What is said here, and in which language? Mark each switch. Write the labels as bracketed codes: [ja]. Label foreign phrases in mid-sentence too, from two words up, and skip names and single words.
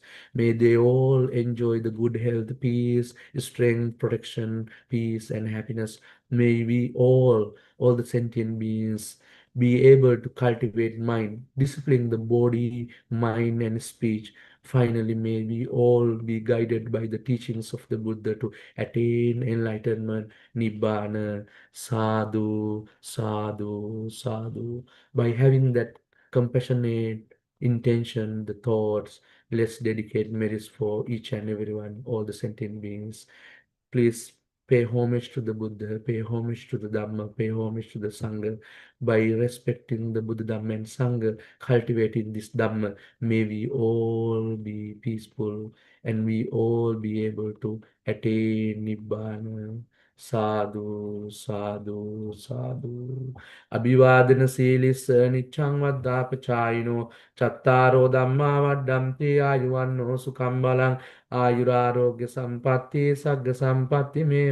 [en] May they all enjoy the good health, peace, strength, protection, peace, and happiness. May we all the sentient beings, be able to cultivate mind, discipline the body, mind, and speech. Finally, may we all be guided by the teachings of the Buddha to attain enlightenment, [pi] Nibbana, sadhu, sadhu, sadhu. [en] By having that compassionate intention, the thoughts, let's dedicate merits for each and everyone, all the sentient beings. Please pay homage to the Buddha, pay homage to the Dhamma, pay homage to the Sangha. By respecting the Buddha, Dhamma, and Sangha, cultivating this Dhamma, may we all be peaceful and we all be able to attain Nibbana. [pi] Sadhu, sadhu, sadhu. Abhivadana silissa niccang vaddapachayino chattaro dhamma vaddamti ayuvanno sukham balang Ayurarogya sampatti sagga sampatti me